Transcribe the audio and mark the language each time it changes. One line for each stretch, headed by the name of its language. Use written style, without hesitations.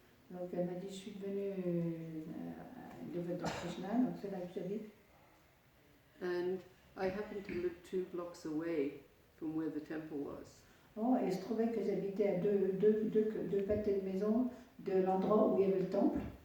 French: Donc elle m'a dit, je suis devenue une devotée de Krishna, donc c'est là que j'habite.
English: And I happened to live 2 blocks away from where the temple was.
French: Bon, et il se trouvait que j'habitais à deux pâtés de maison de l'endroit où il y avait le temple.